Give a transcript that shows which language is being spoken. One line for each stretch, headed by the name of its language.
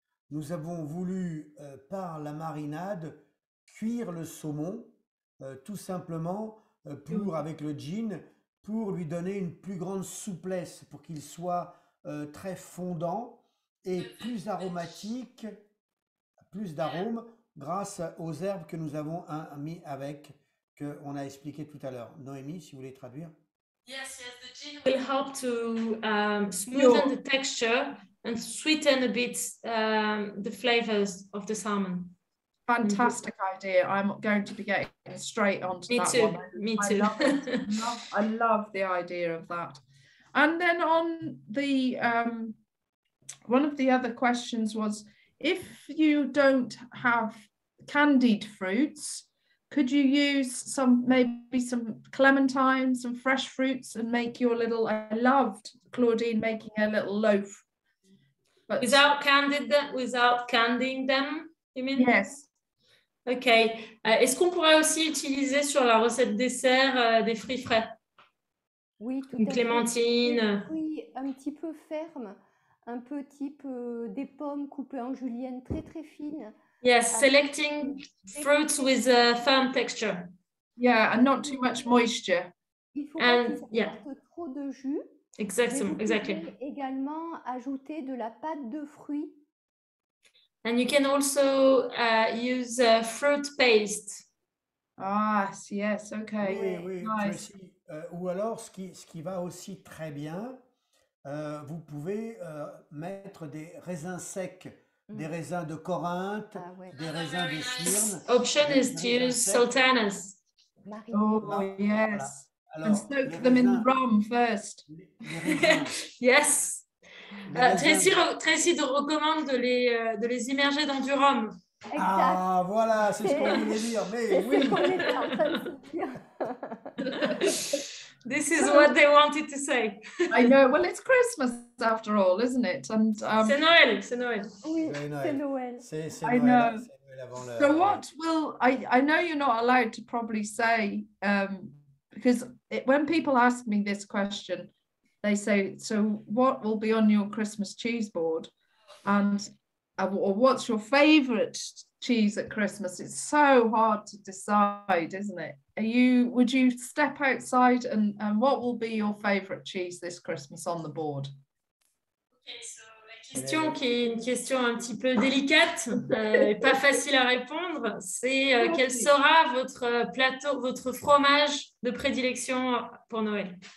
French: Nous avons voulu, par la marinade, cuire le saumon, tout simplement avec le gin, pour lui donner une plus grande souplesse, pour qu'il soit très fondant et plus aromatique, plus d'arômes, grâce aux herbes que nous avons mis avec, qu'on a expliqué tout à l'heure. Noémie, si vous voulez traduire.
English: Yes, the gin will help to smoothen the texture and sweeten a bit the flavors of the salmon. Fantastic idea. I'm going to be getting straight onto that one. Me too. I love the idea of that. And then on the one of the other questions was, if you don't have candied fruits, could you use maybe some clementines, some fresh fruits, and make your little? I loved Claudine making a little loaf. But without candying them, you mean? Yes. Ok.
French: Est-ce qu'on pourrait aussi utiliser sur la recette dessert des fruits frais? Oui, tout une à clémentine. fait. Des fruits un petit peu fermes, un peu type des pommes coupées en julienne très très fines.
English: Yes, selecting fruits with a firm texture. Yeah, and not too much moisture.
French: Il faut pas qu'ils apportent trop de jus. Exactement,
English: exactly.
French: Vous pouvez également ajouter de la pâte de fruits.
English: And you can also use fruit paste. Ah, yes, okay.
French: Oui,
English: nice.
French: Tracy, ou alors, ce qui va aussi très bien, vous pouvez mettre des raisins secs, des raisins de Corinthe, des raisins de Smyrne.
English: Option is to use sultanas. Oh, yes.
French: Alors,
English: and soak them in the rum first. Yes.
French: Tracy recommande de les immerger dans du rhum. Exact. Ah, voilà, c'est ce qu'on voulait dire. Mais oui. C'est ce qu'on était en train de se dire.
English: This is what they wanted to say. I know. Well, it's Christmas after all, isn't it? And
French: c'est Noël, c'est Noël. Oui, c'est Noël. C'est
English: I know.
French: Noël avant l'heure.
English: So what will I know you're not allowed to probably say because when people ask me this question, they say, so what will be on your Christmas cheese board? And or what's your favorite cheese at Christmas? It's so hard to decide, isn't it? Would you step outside and what will be your favorite cheese this Christmas on the board? Okay, so
French: la question qui est une question un petit peu délicate et pas facile à répondre, c'est quel sera votre plateau, votre fromage de prédilection pour Noël?